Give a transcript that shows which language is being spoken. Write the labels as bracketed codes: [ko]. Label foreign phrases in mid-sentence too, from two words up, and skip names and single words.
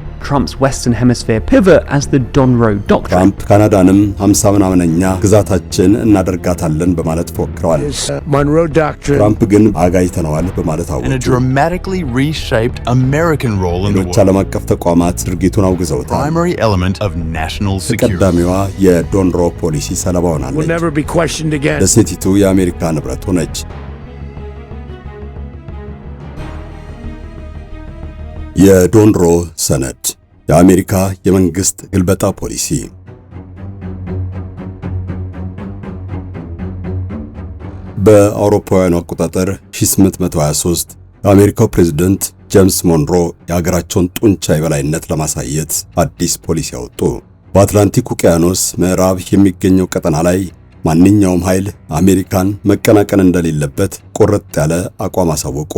[en] Trump's Western Hemisphere pivot as the Donroe Doctrine. [am] ትራምፕ ካናዳንም 50 ምናምነኛ ግዛታችን እናደርጋታለን በማለት ፎክረዋል። [en] Monroe Doctrine. [am] ትራምፕ ግን አጋይተነዋል በማለት አወጁ። [en] And a dramatically reshaped American role in the [am] ሌሎች ዓለም አቀፍ ተቋማት ድርጊቱን አውግዘውታል። [en] primary element of national security. [am] ተቀዳሚዋ የዶንሮ ፖሊሲ ሰለባ [en] Will [am] ሆናለች። [en] never be questioned again. [am] ደሴቲቱ የአሜሪካ ንብረት ሆነች። የዶንሮ ሰነድ የአሜሪካ የመንግስት ግልበጣ ፖሊሲ። በአውሮፓውያኑ አቆጣጠር 1823 የአሜሪካው ፕሬዝዳንት ጄምስ ሞንሮ የሀገራቸውን ጡንቻ የበላይነት ለማሳየት አዲስ ፖሊሲ ያወጡ። በአትላንቲክ ውቅያኖስ ምዕራብ የሚገኘው ቀጠና ላይ ማንኛውም ኃይል አሜሪካን መቀናቀን እንደሌለበት ቁርጥ ያለ አቋም አሳወቁ።